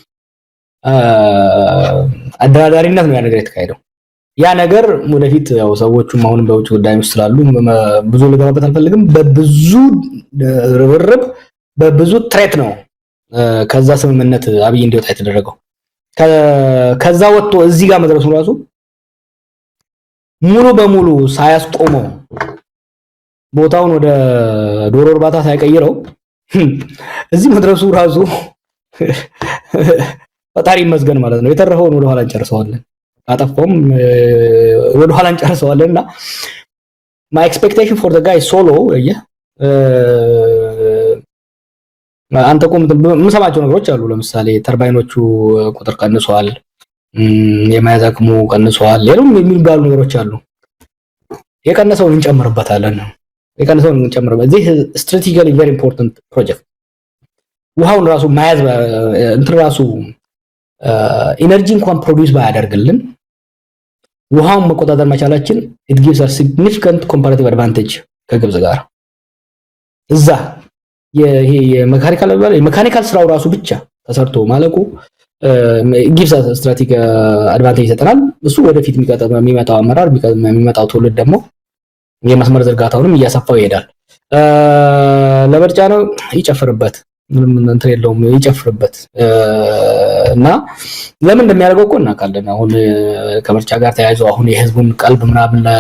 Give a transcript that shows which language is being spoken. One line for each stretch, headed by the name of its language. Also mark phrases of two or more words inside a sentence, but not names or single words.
Amharic: አደራዳሪነት ነው ያ ነገር የተካሄደው። ያ ነገር ወደፊት ያው ሰዎቹም አሁንም በውጭ ጉዳይ ውስጥ ስላሉ ብዙ ልገባበት አልፈልግም። በብዙ ርብርብ በብዙ ትሬት ነው ከዛ ስምምነት አብይ እንዲወጣ የተደረገው። ከዛ ወጥቶ እዚህ ጋር መድረሱ ራሱ ሙሉ በሙሉ ሳያስቆመው ቦታውን ወደ ዶሮ እርባታ ሳይቀይረው እዚህ መድረሱ ራሱ ፈጣሪ ይመስገን ማለት ነው። የተረፈውን ወደ ኋላ እንጨርሰዋለን፣ አጠፋውም ወደ ኋላ እንጨርሰዋለንና
English: my expectation for the guy solo
Amharic: አንተ ቆም የምሰማቸው ነገሮች አሉ። ለምሳሌ ተርባይኖቹ ቁጥር ቀንሷል፣ የመያዝ አቅሙ ቀንሷል፣ ሌላም የሚባሉ ነገሮች አሉ። የቀነሰውን እንጨምርበታለን።
English: this is strategically very important project።
Amharic: ውሃውን ራሱ መያዝ እንትን ራሱ ኢነርጂ እንኳን ፕሮዲዩስ ባያደርግልን ውሃውን መቆጣጠር መቻላችን
English: it gives us significant comparative advantage
Amharic: ከግብጽ ጋር። እዛ ይሄ የሜካኒካል ስራው ራሱ ብቻ ተሰርቶ ማለቁ
English: gives us strategic advantage
Amharic: ይሰጠናል። እሱ ወደፊት የሚመጣው አመራር የሚመጣው ትውልድ ደግሞ የመስመር ዝርጋታውንም እያሰፋው ይሄዳል። ለምርጫ ነው ይጨፍርበት፣ ምንም እንትን የለውም ይጨፍርበት። እና ለምን እንደሚያደርገው እኮ እናውቃለን። አሁን ከምርጫ ጋር ተያይዞ አሁን የህዝቡን ቀልብ ምናምን